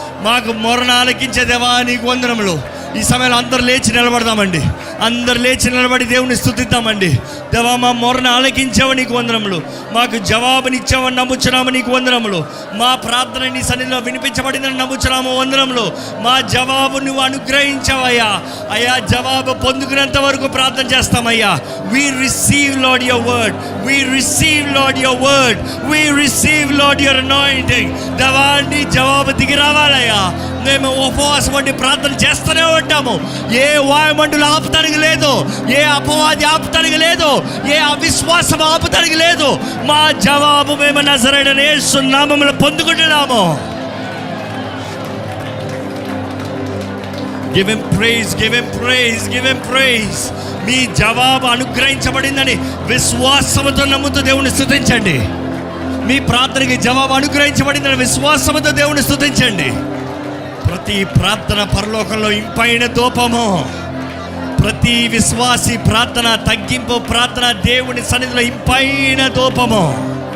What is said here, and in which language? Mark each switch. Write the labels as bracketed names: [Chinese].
[Telugu] మాకు మొరను ఆలకించే దేవా నీకు వందనములు. ఈ సమయంలో అందరు లేచి నిలబడదామండి, అందరు లేచి నిలబడి దేవుని స్తుతిద్దామండి. దేవా, మా మొరను ఆలకించావు, నీకు వందనములు. మాకు జవాబునిచ్చావని నమ్ముచున్నాము, నీకు వందనములు. మా ప్రార్థన నీ సన్నిధిలో వినిపించబడిందని నమ్ముచున్నాము, వందనములు. మా జవాబు నువ్వు అనుగ్రహించావయ్యా. అయ్యా, జవాబు పొందుకునేంత వరకు ప్రార్థన చేస్తామయ్యా. [English] We receive Lord your word, we receive Lord your word, we receive Lord your anointing. [Telugu] దేవా, నీ జవాబు దిగి రావాలయ్యా. మేము ఉపవాసం వంటి ప్రార్థన చేస్తూనే ఉంటాము. ఏ వాయుమండలు ఆపుతానికి లేదు, ఏ అపవాది ఆపుతానికి లేదు, ఏ అవిశ్వాసం ఆపుతానికి లేదు. మా జవాబు మేము నజరేయుడైన యేసు నామములో పొందుకుంటున్నాము. [English] Give him praise, give him praise, give him praise. [Telugu] మీ జవాబు అనుగ్రహించబడిందని విశ్వాసముతో నమ్ముతూ దేవుని స్తుతించండి. మీ ప్రార్థనకి జవాబు అనుగ్రహించబడిందని విశ్వాసముతో దేవుని స్తుతించండి. ప్రతి ప్రార్థన పరలోకంలో ఇంపైన ధూపము. ప్రతి విశ్వాసి ప్రార్థన, తగ్గింపు ప్రార్థన దేవుని సన్నిధిలో ఇంపైన ధూపము.